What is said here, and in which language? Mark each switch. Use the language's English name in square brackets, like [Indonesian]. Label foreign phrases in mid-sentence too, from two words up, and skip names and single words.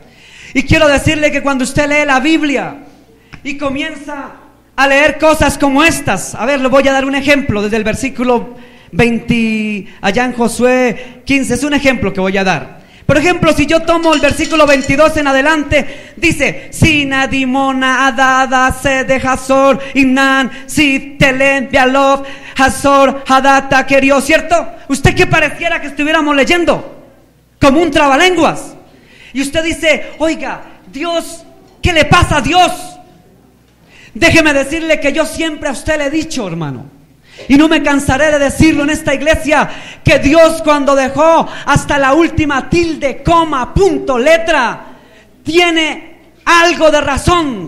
[Spanish] Y quiero decirle que cuando usted lee la Biblia y comienza a leer cosas como estas, a ver, le voy a dar un ejemplo desde el versículo 20, allá en Josué 15, es un ejemplo que voy a dar. Por ejemplo, si yo tomo el versículo 22 en adelante, dice, Sina, Dimona, Adada, Sede, Hazor, Inan, Sitelen, Bealov, Hazor, Hadata, Querió, ¿cierto? ¿Usted qué pareciera que estuviéramos leyendo? Como un trabalenguas. Y usted dice, oiga, Dios, ¿qué le pasa a Dios? Déjeme decirle que yo siempre a usted le he dicho, hermano, y no me cansaré de decirlo en esta iglesia, que Dios cuando dejó hasta la última tilde, coma, punto, letra, tiene algo de razón.